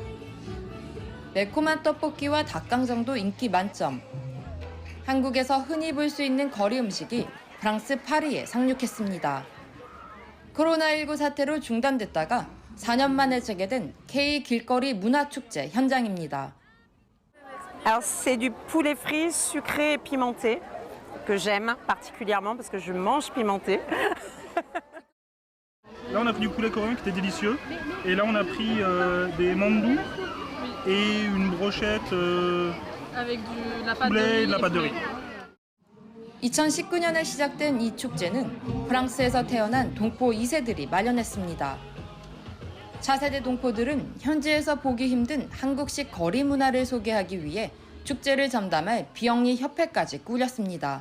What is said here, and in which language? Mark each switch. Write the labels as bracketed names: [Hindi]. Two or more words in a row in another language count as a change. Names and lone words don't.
[Korean] 매콤한 떡볶이와 닭강정도 인기 만점. 한국에서 흔히 볼 수 있는 거리 음식이 프랑스 파리에 상륙했습니다. 코로나19 사태로 중단됐다가 4년 만에 재개된 K 길거리 문화축제 현장입니다. [French] Alors c'est du poulet frit sucré et pimenté que j'aime particulièrement parce que je mange pimenté. Là on a pris du poulet coréen qui était délicieux et là on a pris des mandous et une brochette avec de la pâte de riz. [Korean] 2019년에 시작된 이 축제는 프랑스에서 태어난 동포 2세들이 마련했습니다. 차세대 동포들은 현지에서 보기 힘든 한국식 거리 문화를 소개하기 위해 축제를 전담할 비영리 협회까지 꾸렸습니다.